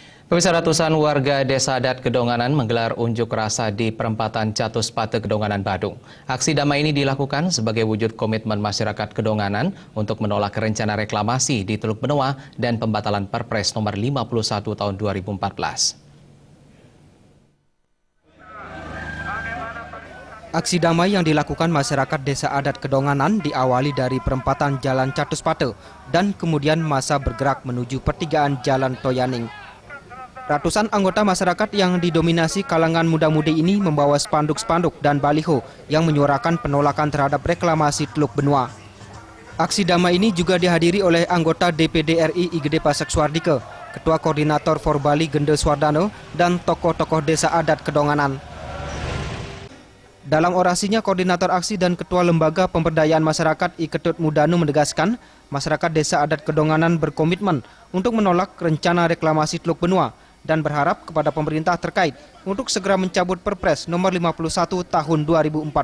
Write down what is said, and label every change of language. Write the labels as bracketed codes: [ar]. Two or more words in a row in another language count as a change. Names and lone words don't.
[id] Pemirsa, ratusan warga Desa Adat Kedonganan menggelar unjuk rasa di perempatan Catus Pate Kedonganan, Badung. Aksi damai ini dilakukan sebagai wujud komitmen masyarakat Kedonganan untuk menolak rencana reklamasi di Teluk Benoa dan pembatalan Perpres nomor 51 tahun 2014. Aksi damai yang dilakukan masyarakat Desa Adat Kedonganan diawali dari perempatan Jalan Catus Pate dan kemudian masa bergerak menuju pertigaan Jalan Toyaning. Ratusan anggota masyarakat yang didominasi kalangan muda-mudi ini membawa spanduk-spanduk dan baliho yang menyuarakan penolakan terhadap reklamasi Teluk Benoa. Aksi damai ini juga dihadiri oleh anggota DPD RI IGD Pasek Suardike, Ketua Koordinator Forbali Gende Swardano, dan tokoh-tokoh Desa Adat Kedonganan. Dalam orasinya, Koordinator Aksi dan Ketua Lembaga Pemberdayaan Masyarakat Iketut Mudanu menegaskan, masyarakat Desa Adat Kedonganan berkomitmen untuk menolak rencana reklamasi Teluk Benoa dan berharap kepada pemerintah terkait untuk segera mencabut Perpres nomor 51 tahun 2014.